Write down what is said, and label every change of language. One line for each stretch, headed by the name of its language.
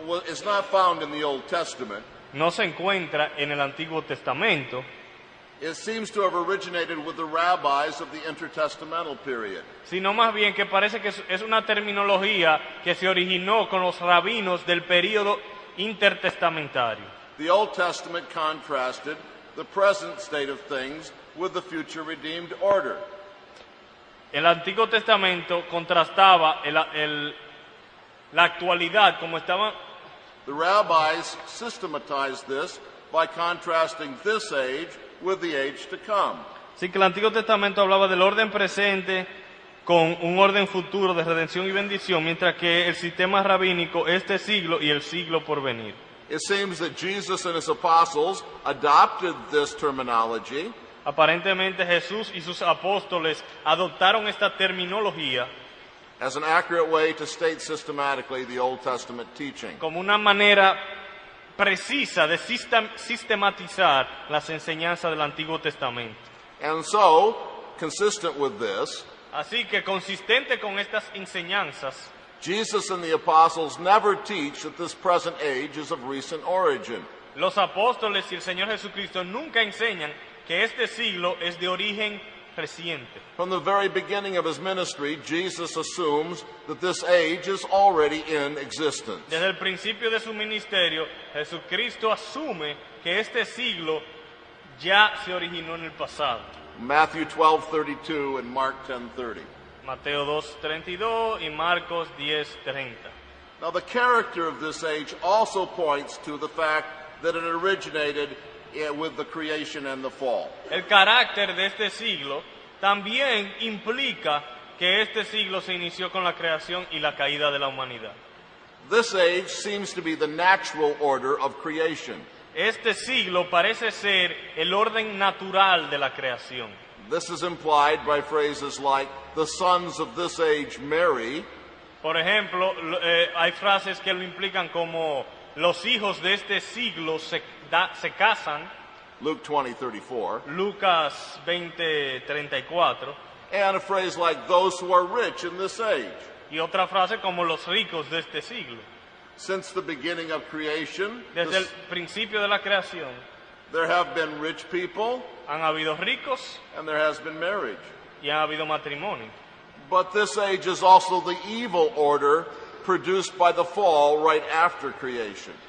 English: is not found in the Old Testament.
Spanish: no se encuentra en el Antiguo Testamento,
English: It seems to have originated with the rabbis of the intertestamental period.
Spanish: sino más bien que parece que es una terminología que se originó con los rabinos del período intertestamentario.
English: The Old Testament contrasted the present state of things with the future redeemed order.
Spanish: El Antiguo Testamento contrastaba la actualidad como estaba.
English: The rabbis systematized this by contrasting this age with the age to come.
Spanish: Así que el Antiguo Testamento hablaba del orden presente con un orden futuro de redención y bendición, mientras que el sistema rabínico, este siglo y el siglo por venir.
English: It seems that Jesus and his apostles adopted this terminology
Spanish: Aparentemente Jesús y sus apóstoles adoptaron esta terminología
English: as an accurate way to state systematically the Old Testament teaching.
Spanish: como una manera precisa de sistematizar las enseñanzas del Antiguo Testamento.
English: And so, consistent with this,
Spanish: Así que consistente con estas enseñanzas,
English: Jesus and the apostles never teach that this present age is of recent origin.
Spanish: los apóstoles y el Señor Jesucristo nunca enseñan que este siglo es de origen reciente.
English: From the very beginning of his ministry, Jesus assumes that this age is already in existence.
Spanish: Desde el principio de su ministerio, Jesucristo asume que este siglo ya se originó en el pasado.
English: Matthew 12:32 and Mark 10:30.
Spanish: Mateo 2:32 y Marcos 10:30.
English: Now the character of this age also points to the fact that it originated with the creation and the fall.
Spanish: El carácter de este siglo también implica que este siglo se inició con la creación y la caída de la humanidad.
English: This age seems to be the natural order of creation.
Spanish: Este siglo parece ser el orden natural de la creación.
English: This is implied by phrases like, the sons of this age marry,
Spanish: Por ejemplo, hay frases que lo implican como los hijos de este siglo se casan,
English: Luke 20:34,
Spanish: Lucas 20:34,
English: and a phrase like, those who are rich in this age.
Spanish: y otra frase como los ricos de este siglo.
English: Since the beginning of creation,
Spanish: Desde el principio de la creación
English: there have been rich people
Spanish: han habido ricos
English: and there has been marriage.
Spanish: y ha habido matrimonio.
English: But this age is also the evil order produced by the fall right after creation.